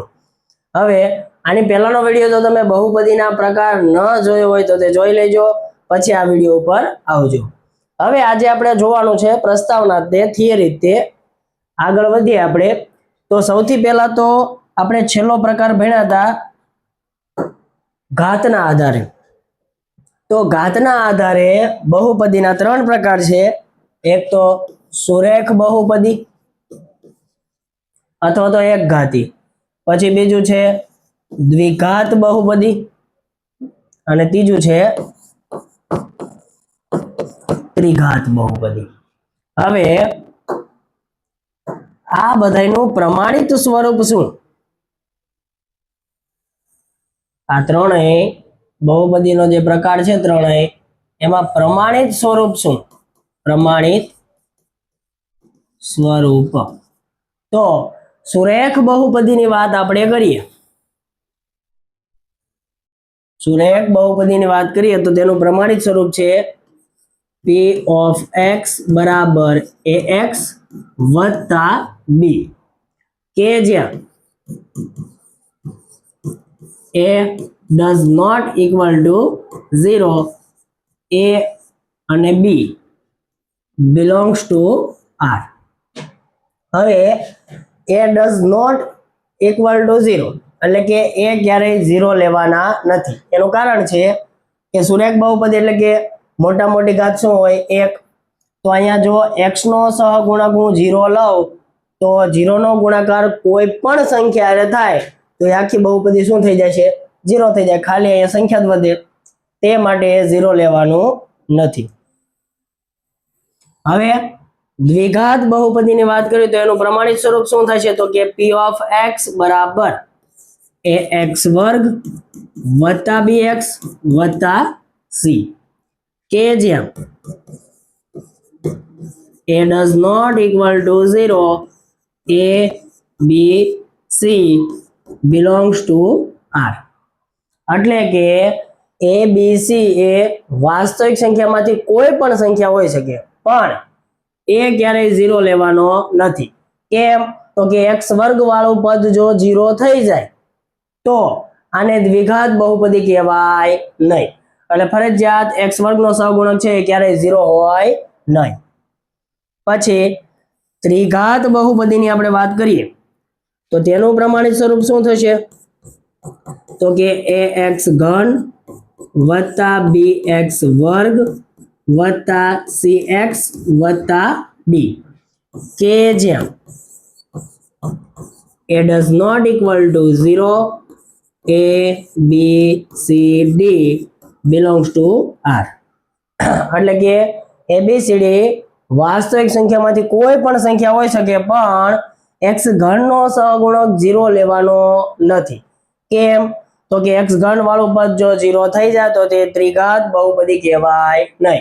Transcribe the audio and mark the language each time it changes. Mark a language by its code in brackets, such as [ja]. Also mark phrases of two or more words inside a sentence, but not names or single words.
[gu] હવે આની પહેલાનો વિડિયો જો તમે બહુપદીના પ્રકાર ન જોયો હોય તો તે જોઈ લેજો, પછી આ વિડિયો ઉપર આવજો। હવે આજે આપણે જોવાનું છે પ્રસ્તાવના તે થિયરી તે આગળ વધીએ આપણે। તો સૌથી પહેલા તો આપણે છેલ્લો પ્રકાર ભણ્યા હતા ઘાતના આધારે। તો ઘાતના આધારે બહુપદીના 3 પ્રકાર છે। એક તો સુરેખ બહુપદી અથવા તો એક ઘાતી, પછી બીજું છે દ્વિઘાત બહુપદી અને ત્રીજું છે ત્રિઘાત બહુપદી। હવે આ બધાયનું પ્રમાણિત સ્વરૂપ શું? આ ત્રણેય બહુપદીનો જે પ્રકાર છે ત્રણેય એમાં પ્રમાણિત સ્વરૂપ શું? પ્રમાણિત સ્વરૂપ। તો સુરેખ બહુપદીની વાત આપણે કરીએ। સુરેખ બહુપદીની વાત કરીએ તો તેનું પ્રમાણિત સ્વરૂપ છે [en] p of x [gu] બરાબર ax વત્તા b, કે જ્યાં a [en] does not equal to 0, [gu] a અને b [en] belongs to r। [gu] હવે a [en] does not equal to 0 [gu] એટલે કે a ક્યારે 0 લેવાના નથી। એનું કારણ છે કે સુરેખ બહુપદી એટલે કે મોટા મોટી ઘાત શું હોય? 1। તો અહીંયા જો x નો સહગુણક હું 0 લઉં તો 0 નો ગુણાકાર કોઈ પણ સંખ્યા હારે થાય તો એ આખી બહુપદી શું થઈ જાય છે? 0 થઈ જાય। ખાલી અહીંયા સંખ્યા જ વધે, તે માટે 0 લેવાનું નથી। હવે દ્વિઘાત બહુપદીની વાત કરીએ તો એનું પ્રમાણિત સ્વરૂપ શું થશે? તો કે [en] p of x [gu] બરાબર ax વર્ગ વત્તા bx વત્તા c, કે જ્યાં a [en] does not equal to 0, [gu] a b c [en] belongs to r। [gu] એટલે કે a b c એ વાસ્તવિક સંખ્યામાંથી કોઈ પણ સંખ્યા હોઈ શકે, પણ a ક્યારેય 0 લેવાનો નથી। કેમ? તો કે x વર્ગ વાળું પદ જો 0 થઈ જાય તો આને દ્વિઘાત બહુપદી કહેવાય નહીં। એટલે ફરજિયાત x વર્ગનો સહગુણક છે ક્યારેય 0 હોય નહીં। પછી ત્રિઘાત બહુપદીની આપણે વાત કરીએ તો તેનું પ્રમાણિત સ્વરૂપ શું થશે? તો કે ax ઘન વત્તા bx વર્ગ વત્તા cx વત્તા d, કે જ્યાં a [en] does not equal to 0, [gu] a b c d [en] belongs to r। [gu] એટલે કે a b c d વાસ્તવિક સંખ્યામાંથી કોઈ પણ સંખ્યા હોઈ શકે, પણ x ઘનનો સહગુણક 0 લેવાનો નથી। કેમ? તો કે x ઘન વાળું પદ જો 0 થઈ જાય તો તે ત્રિઘાત બહુપદી કહેવાય નહીં।